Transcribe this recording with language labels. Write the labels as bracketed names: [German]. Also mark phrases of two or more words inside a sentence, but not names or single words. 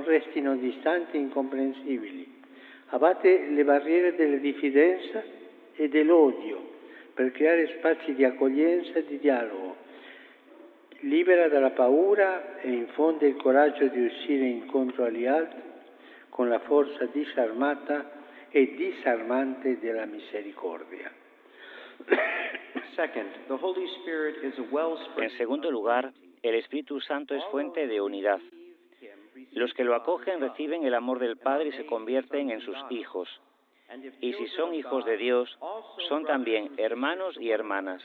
[Italian] restino distanti e incomprensibili, abbatte le barriere della diffidenza e dell'odio per creare spazi di accoglienza e di dialogo, libera dalla paura e infonde il coraggio di uscire incontro agli altri con la forza disarmata e disarmante della misericordia. [Spanish] En segundo lugar, el Espíritu Santo es fuente de unidad. Los que lo acogen reciben el amor del Padre y se convierten en sus hijos. Y si son hijos de Dios, son también hermanos y hermanas.